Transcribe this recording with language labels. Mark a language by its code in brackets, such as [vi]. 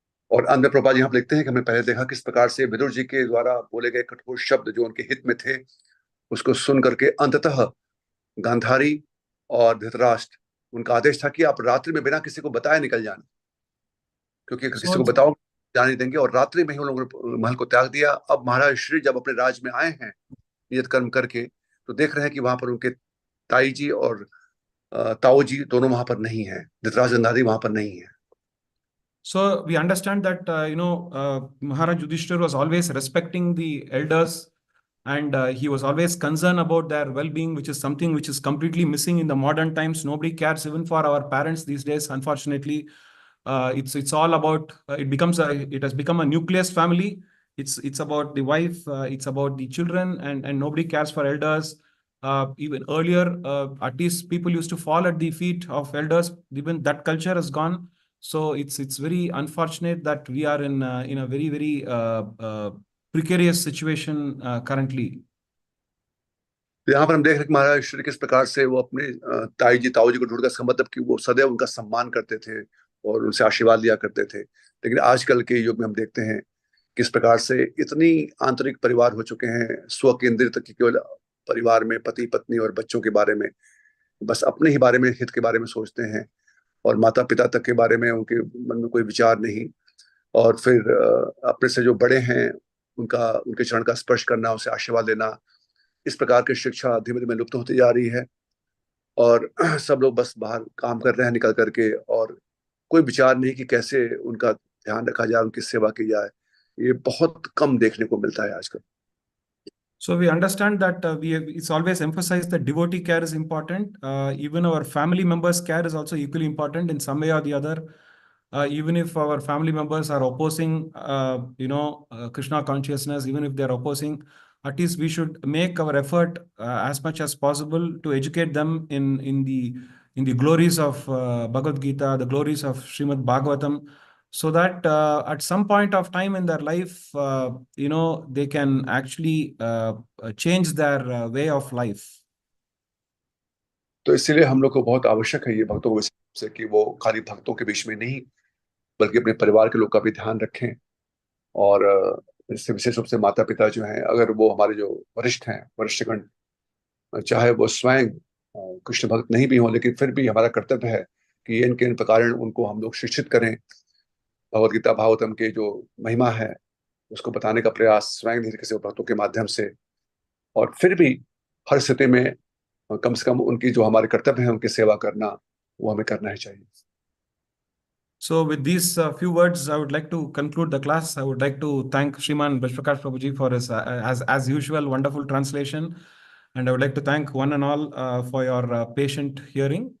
[hi] और अंदर प्रभुपाद जी यहाँ लिखते हैं कि हमने पहले देखा किस प्रकार से विदुर जी के द्वारा बोले गए कठोर शब्द जो उनके हित में थे, उसको सुन करके अंततः गांधारी और धृतराष्ट्र, उनका आदेश था कि आप रात्रि में बिना किसी को बताए निकल जाना, क्योंकि किसी को बताओ जाने देंगे, और रात्रि में ही उन लोगों ने महल को त्याग दिया। अब महाराज श्री जब अपने राज्य में आए हैं नियत कर्म करके, तो देख रहे हैं कि वहां पर उनके ताई जी और ताऊ जी दोनों वहां पर नहीं है, धृतराष्ट्र गांधारी वहां पर नहीं है। [en] So we understand that Maharaj Yudhishthir was always respecting the elders, and he was always concerned about their well-being, which is something which is completely missing in the modern times. Nobody cares even for our parents these days. Unfortunately, it's all about it has become a nucleus family. It's about the wife, it's about the children, and nobody cares for elders. Even earlier, at least people used to fall at the feet of elders. Even that culture has gone. So it's very unfortunate that we are in a very, very precarious situation currently. [hi] तो यहाँ पर हम देख रहे हैं कि महाराज श्री किस प्रकार से वो अपने ताई जी ताऊ जी को ढूंढकर, इसका मतलब कि वो सदैव उनका सम्मान करते थे और उनसे आशीर्वाद लिया करते थे। लेकिन आजकल के युग में हम देखते हैं किस प्रकार से इतनी आंतरिक परिवार हो चुके हैं, स्व केंद्रित, केवल परिवार में पति पत्नी और बच्चों के बारे में, बस अपने ही बारे में, हित के बारे में सोचते हैं, और माता पिता तक के बारे में उनके मन में कोई विचार नहीं। और फिर अपने से जो बड़े हैं उनके चरण का स्पर्श करना, उनसे आशीर्वाद लेना, इस प्रकार की शिक्षा धीमे धीमे लुप्त होती जा रही है। और सब लोग बस बाहर काम कर रहे हैं निकल करके, और कोई विचार नहीं कि कैसे उनका ध्यान रखा जाए, उनकी सेवा की जाए। ये बहुत कम देखने को मिलता है आजकल। [en] So we understand that it's always emphasized that devotee care is important. Even our family members' care is also equally important in some way or the other. Even if our family members are opposing, Krishna consciousness, even if they are opposing, at least we should make our effort as much as possible to educate them in the glories of Bhagavad Gita, the glories of Srimad Bhagavatam, so that at some point of time in their life, they can actually change their way of life. [hi] तो इसीलिए हम लोग को बहुत आवश्यक है ये भक्तों को से कि वो खाली भक्तों के बीच में नहीं, बल्कि अपने परिवार के लोग का भी ध्यान रखें। और इससे विशेष रूप से माता पिता जो हैं, अगर वो हमारे जो वरिष्ठ हैं, वरिष्ठगण, चाहे वो स्वयं कृष्ण भक्त नहीं भी हों, लेकिन फिर भी हमारा कर्तव्य है कि इनके इन प्रकार उनको हम लोग शिक्षित करें। भगवद गीता भागवतम के जो महिमा है उसको बताने का प्रयास स्वयं धीरे किसी भक्तों के माध्यम से, और फिर भी हर स्थिति में कम से कम उनकी जो हमारे कर्तव्य है उनकी सेवा करना, वो हमें करना ही चाहिए। [en] So with these few words, I would like to conclude the class. I would like to thank Shriman Vishwakash Prabhuji for his, as usual, wonderful translation. And I would like to thank one and all for your patient hearing.